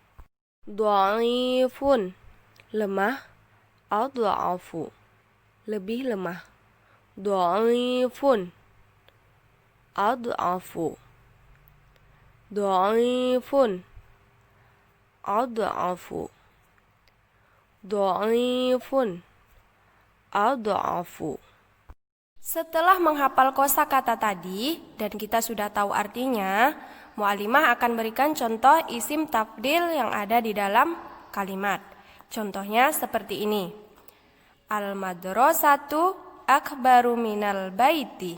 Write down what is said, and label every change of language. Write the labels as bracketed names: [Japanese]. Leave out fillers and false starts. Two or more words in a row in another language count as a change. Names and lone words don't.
[Indonesian] Dhaifun lemah, adhafu lebih lemah. [Arabic] ضعيف، أضعف. ضعيف، أضعف. Dhaifun, adhafu. [Indonesian] Setelah menghafal kosakata tadi dan kita sudah tahu artinya, mu'alimah akan berikan contoh isim tafdil yang ada di dalam kalimat. Contohnya seperti ini. [Arabic] المدرسة أكبر من البيت.